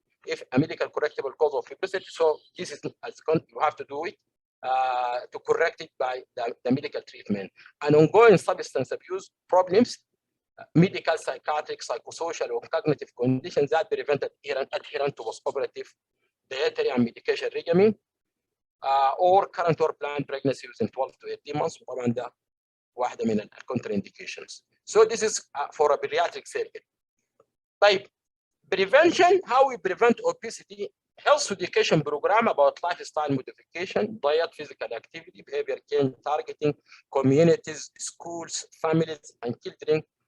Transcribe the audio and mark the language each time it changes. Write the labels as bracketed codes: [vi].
[en] If a medical correctable cause of obesity, so this is you have to do it to correct it by the medical treatment. And ongoing substance abuse problems, medical, psychiatric, psychosocial, or cognitive conditions that prevent adherence to postoperative dietary and medication regimen, or current or planned pregnancy within 12 to 18 months. [ar] وطبعا ده واحدة من contraindications. [en] So this is for a bariatric surgery. [ar] طيب, [en] prevention, how we prevent obesity, health education program about lifestyle modification, diet, physical activity, behavior change, targeting communities, schools, families, and children.